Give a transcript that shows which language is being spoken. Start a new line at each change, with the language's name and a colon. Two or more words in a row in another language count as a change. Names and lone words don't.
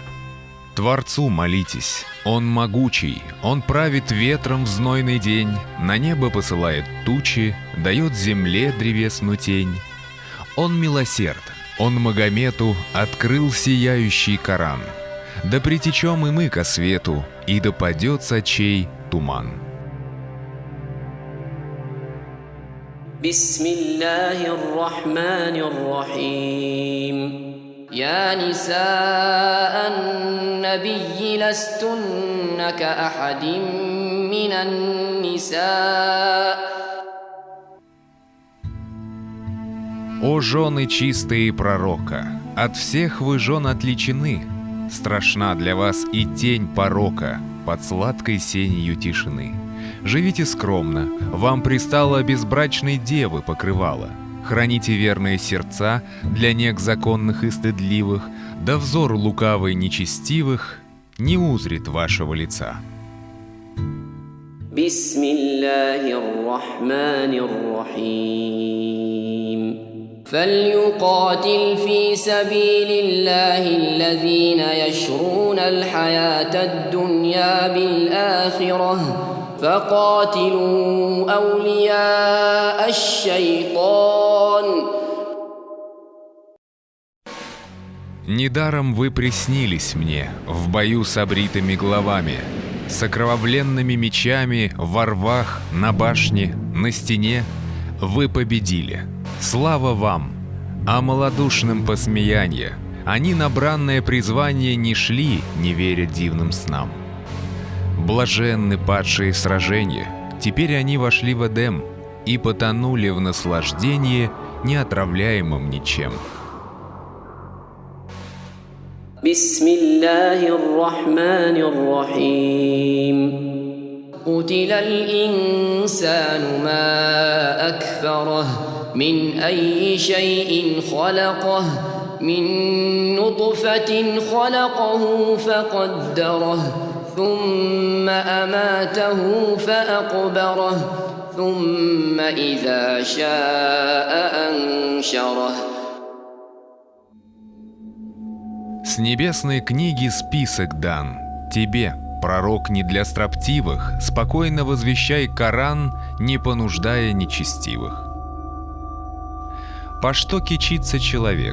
Russian: Творцу молитесь, Он могучий, Он правит ветром в знойный день, на небо посылает тучи, дает земле древесную тень. Он милосерд, Он Магомету открыл сияющий Коран. Да притечем и мы ко свету, и да падет с очей туман.
Arabic: بسم الله الرحمن الرحيم يا نساء النبي لستن كأحد من النساء.
Russian: О жены чистые пророка, от всех вы жен отличены. Страшна для вас и тень порока под сладкой сенью тишины. Живите скромно, вам пристало безбрачной девы покрывало. Храните верные сердца для нег законных и стыдливых, да взор лукавый нечестивых не узрит вашего лица.
Arabic: بسم الله الرحمن الرحيم فليقاتل في سبيل الله الذين يشرون الحياة الدنيا بالآخرة فقاتلوا أولياء الشيطان.
Russian: Недаром вы приснились мне в бою с обритыми головами, с окровавленными мечами во рвах, на башне, на стене. Вы победили. Слава вам! А малодушным посмеянье. Они на бранное призвание не шли, не веря дивным снам. Блаженны падшие в сраженье, теперь они вошли в Эдем и потонули в наслаждении, неотравляемым ничем.
Arabic: بسم الله الرحمن الرحيم قتل الإنسان ما أكفره من أي شيء خلقه من نطفة خلقه فقدره ثم أماته فأقبره ثم إذا شاء أنشره.
Russian: С небесной книги список дан тебе, пророк не для строптивых, спокойно возвещай Коран, не понуждая нечестивых. По что кичится человек?